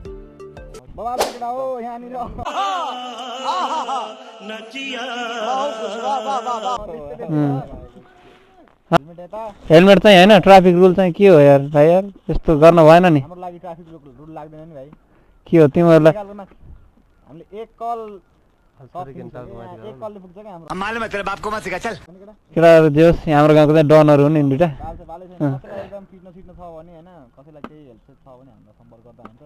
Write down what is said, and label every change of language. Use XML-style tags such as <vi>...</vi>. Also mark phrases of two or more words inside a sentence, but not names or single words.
<ne>हेलमेट चाहिँ होइन,</ne> <en>traffic rule</en> <ne>चाहिँ के हो यार भाइ? यार यस्तो गर्न भएन नि। हाम्रो लागि</ne> <en>traffic rule</en> <ne>लाग्दैन नि भाइ। के हो तिमीहरूलाई? हामीले एक कल पुग्छ क्या हाम्रो।</ne> <hi>मालूम है तेरे बाप को मत सिखा चल।</hi> <ne>केटाहरू जे होस् हाम्रो गाउँको चाहिँ डनहरू हुन् नि दुइटा। एकदम फिट्न छ भने होइन, कसैलाई केही हेल्प छ भने हामीलाई सम्पर्क गर्दा हुन्छ।</ne>